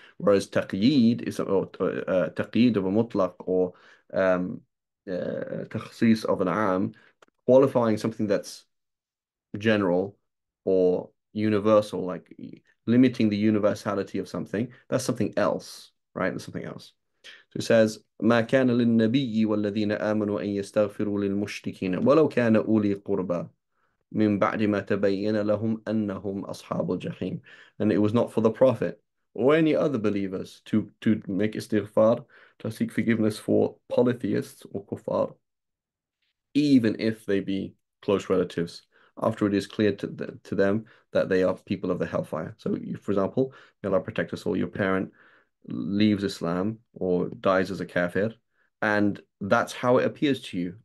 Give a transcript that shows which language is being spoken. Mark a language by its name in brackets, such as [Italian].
[English] Whereas taqyid is or taqyid of a mutlaq or takhsis of an am, qualifying something that's general or universal, like limiting the universality of something, that's something else, right? That's something else. So it says, [Arabic] ما كان للنبي والذين آمنوا أن يستغفروا للمشركين ولو كان أولي قربى من بعد ما تبين لهم أنهم أصحاب الجحيم. [English] And it was not for the Prophet or any other believers to make istighfar, to seek forgiveness for polytheists or kuffar, even if they be close relatives, after it is clear to them that they are people of the hellfire. So, for example, may Allah protect us all, your parent leaves Islam or dies as a kafir, and that's how it appears to you.